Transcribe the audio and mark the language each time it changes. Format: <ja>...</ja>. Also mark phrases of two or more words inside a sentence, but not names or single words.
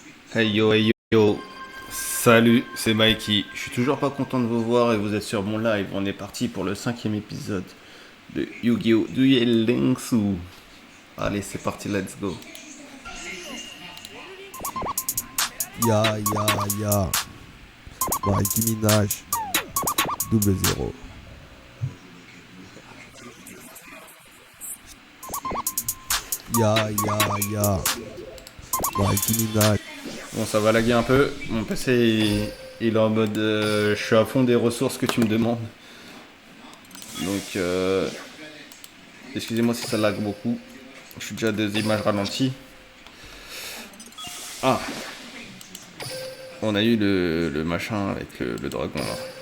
<fr>Hey yo, salut, c'est Mikey. Je suis toujours pas content de vous voir et vous êtes sur mon live. On est parti pour le 5e épisode de Yu-Gi-Oh! Duel Links. Allez, c'est parti,</fr> <en>let's go. Ya, ya, ya.</en> <fr>Mikey Minaj, double zéro. Ya, ya, ya. Mikey Minaj. Bon, ça va laguer un peu. Mon PC, il est en mode je suis à fond des ressources que tu me demandes. Donc, excusez-moi si ça lag beaucoup. Je suis déjà à des images ralenties. Ah, on a eu le machin avec le dragon là.</fr>